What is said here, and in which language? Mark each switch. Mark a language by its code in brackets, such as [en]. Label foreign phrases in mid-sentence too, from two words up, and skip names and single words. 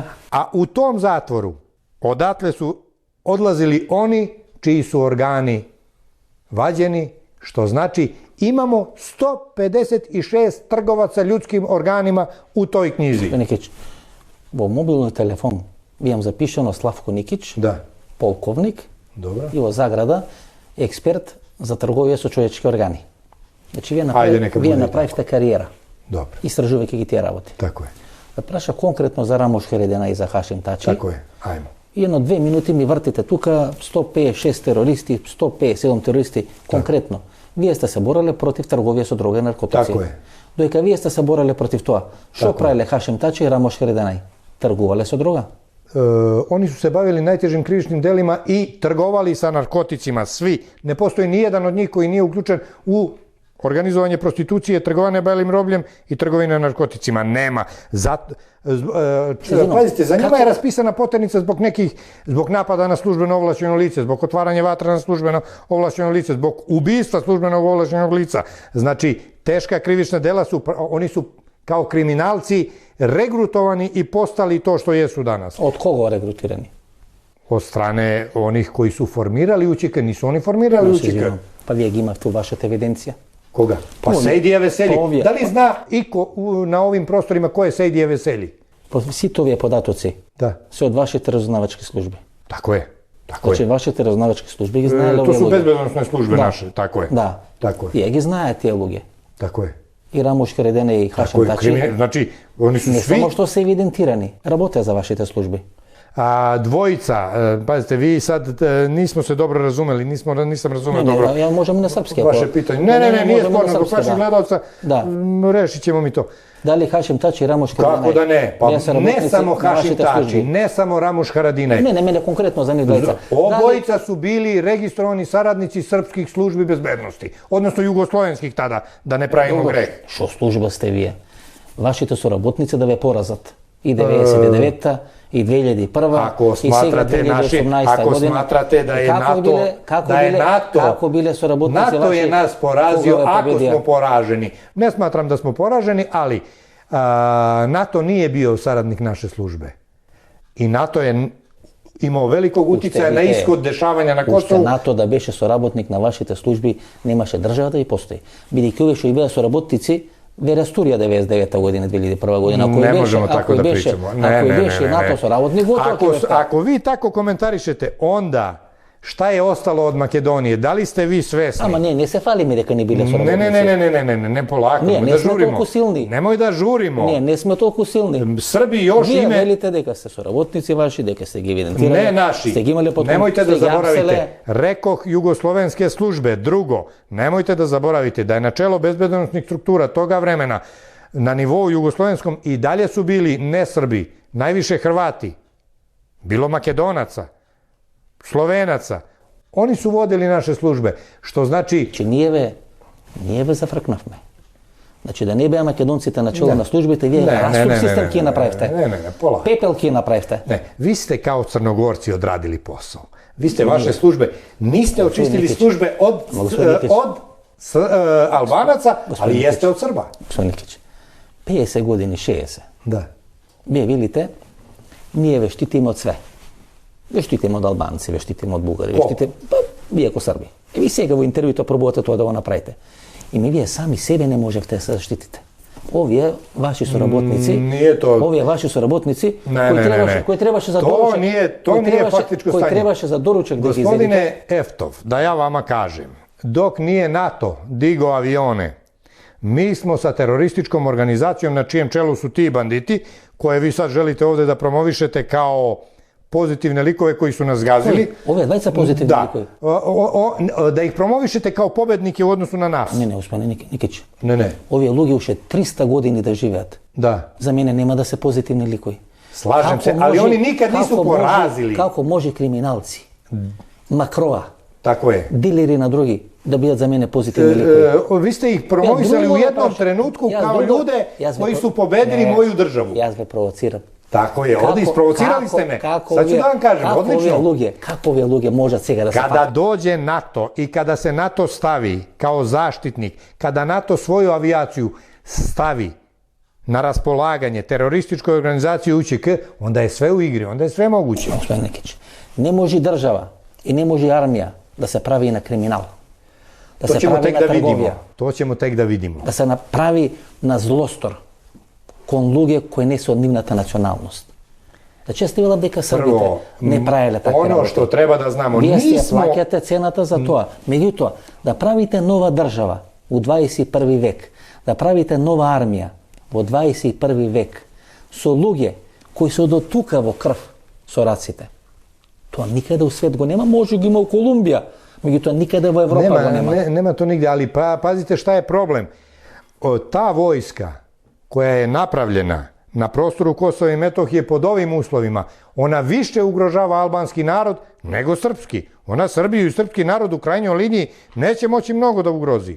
[sr] A u tom zatvoru odatle su odlazili oni čiji su organi vađeni, što znači imamo 156 trgovaca ljudskim organima u toj knjizi. [mk] Никиќ, во мобилни телефон ви имам запишено Славко Никиќ, полковник, и во заграда, експерт за трговије су човјечки органи. Значи ви направите каријера. Dobro. Istražujete ги тие работи. [sr] Tako je. [mk] Да праша конкретно за Рамош Харединај и за Хашим Тачи. [sr] Tako je, ajmo. [mk] И 2 минути ми вртите тука 156 терористи, 157 терористи конкретно. Вие сте се бореле против трговија со droga и наркотици. Тако е. Доека вие сте се бореле против тоа, што правеле Хашим Тачи и Рамош Хариданај? Тргувале со droga. [sr] Oni su se bavili najtežim krivičnim delima i trgovali sa narkoticima, svi. Ne postoji ni jedan od njih koji nije uključen u organizovanje prostitucije, trgovanje belim robljem i trgovine narkoticima. Nema. Pazite, za njima je raspisana poternica zbog napada na službeno ovlašćeno lice, zbog otvaranja vatra na službeno ovlašćeno lice, zbog ubistva službenog ovlašćenog lica. Znači, teška krivična dela oni su kao kriminalci regrutovani i postali to što jesu danas. Od koga regrutirani? Od strane onih koji su formirali UČK, nisu oni formirali UČK. [mk] Pa вие ги имавте у вашата евиденција? [sr] Koga? Pa Sejdija Veseli. Da li zna iko na ovim prostorima ko je Sejdija Veseli? [mk] Сите овие податоци се од вашите разузнавачки служби. [sr] Tako je. [mk] Значи, вашите разузнавачки служби ги знаеле овие [sr] To [mk] луѓе. [sr] su bezbednosne službe naše, tako je. [mk] Да. [sr] Tako je. [mk] Тие ги знаат тие луѓе. [sr] Tako je. [mk] И Рамош Хариданај и Хашим Тачи. [sr] Znači, oni su [mk] Не [sr] svi... [mk] само што се евидентирани, работеа за вашите служби. [sr] A dvojica, pazite, vi sad nismo se dobro razumeli, nisam razumeo dobro. Ja možemo na srpski. Vaše pitanje. Ne, nije sporno, zbog vaših gledalca, rešit ćemo mi to. Da li Hašim Tači i Ramoš Haradinaj? Kako da ne? Pa ne samo Hašim Tači, ne samo Ramoš Haradinaj. Ne, mene konkretno za njih dvojica. Obojica su bili registrovani saradnici srpskih službi bezbednosti, odnosno jugoslovenskih tada, da ne pravimo greh. [mk] Што служба сте вије? Вашите su работници да ве поразат. И 99-та, и 2001-та, [sr] Ako [mk] и сега [sr] smatrate [mk] 2018 [sr] ako [mk] година. [sr] smatrate da je NATO, [mk] Како биле со работници [sr] NATO je nas porazio ako smo poraženi. Ne smatram da smo poraženi, ali NATO nije bio saradnik naše službe. I NATO je imao velikog uticaja na ishod dešavanja na Kosovu. [mk] Уште НАТО да беше соработник на вашите служби, немаше држава да и постои. Бидејќи овие што и беа соработници, ве растурија 99-та година, 2001 година. [sr] Ne možemo tako da pričamo. [mk] Ако беше НАТО соработник, [sr] Ako vi tako komentarišete, onda šta je ostalo od Makedonije? Da li ste vi svesni? [mk] Ама не се фалиме дека не биле соработници. [sr] Ne polako, [mk] не сме толку силни. [sr] Nemoj da žurimo. [mk] Не сме толку силни. [sr] Srbi još [mk] Вие [sr] ime... [mk] велите дека сте соработници ваши, дека сте ги евидентирали. [sr] Ne naši. [mk] Сте ги имале под [sr] Nemojte da zaboravite. Rekoh jugoslovenske službe. Drugo, nemojte da zaboravite da je na čelo bezbednosnih struktura toga vremena na nivou jugoslovenskom i dalje su bili ne Srbi, najviše Hrvati, bilo Makedonaca, Slovenaca. Oni su vodili naše službe, što znači... [mk] Че ние ве зафркнавме. Значи да не беа македонците на чело на службите, вие раступ систем ки направивте. [sr] Ne, polako. [mk] Пепел ки направивте. [sr] Ne, vi ste kao Crnogorci odradili posao. Vi ste vaše službe, niste očistili službe od Albanaca, ali jeste od Srba. [mk] Господин Никич, 50 години, 60. [sr] Da. [mk] Вие видите, ние ве штитиме од све. Ве штитиме од албанци, ве штитиме од бугари, ве штитиме... Вие ко Срби. И ви сега во интервјуто пробувате тоа да го направите. И вие сами себе не можевте да се заштитите. Овие ваши соработници, овие ваши соработници, кои требаше за доручак, [sr] to nije faktičko stanje. [mk] Кои требаше за доручак да ги изедите. [sr] Gospodine Eftov, da ja vama kažem, dok nije NATO digao avione, mi smo sa terorističkom organizacijom na čijem čelu su ti banditi, koje vi sad želite ovde da promovišete kao pozitivne likove koji su nas gazili. Ove dvajica pozitivni likovi. Da ih promovišete kao pobednike u odnosu na nas. [mk] Не, господине Никич. [sr] Ne. [mk] Овие луѓе уште 300 години да живеат. [sr] Da. [mk] За мене нема да се позитивни ликови. [sr] Slažem se, ali oni nikad nisu porazili. [mk] Како може криминалци, макроа, [sr] Tako je. [mk] дилери на други, да бидат за мене позитивни ликови? [sr] Vi ste ih promovisali u jednom trenutku kao ljude koji su pobedili moju državu. [mk] Јас ве провоцирам. [sr] Tako je, ovdje isprovocirali ste me. Sad ću da vam kažem, odlično. [mk] Kako ovие луѓе можат сега да се [sr] Kada dođe NATO i kada se NATO stavi kao zaštitnik, kada NATO svoju avijaciju stavi na raspolaganje terorističkoj organizaciji UČK, onda je sve u igri, onda je sve moguće. [mk] Господин Никич, не може држава и не може армија да се прави на криминал. Да се прави на трговија. [sr] To ćemo tek da vidimo. [mk] Да се направи на злостор кон луѓе кои не се од нивната националност. Да честивала дека Србите не правеле такви работи. [sr] Ono što treba da znamo, [mk] Вие си плаќате цената за тоа. Меѓутоа, да правите нова држава у 21 век, да правите нова армија во 21 век со луѓе кои се до тука во крв со раците. Тоа никаде у свет го нема, може ги има у Колумбија, Меѓутим, никада у Европа га нема. [sr] Nema to nigdje, ali pazite šta je problem. Ta vojska koja je napravljena na prostoru Kosova i Metohije pod ovim uslovima, ona više ugrožava albanski narod nego srpski. Ona Srbiju i srpski narod u krajnjoj liniji neće moći mnogo da ugrozi.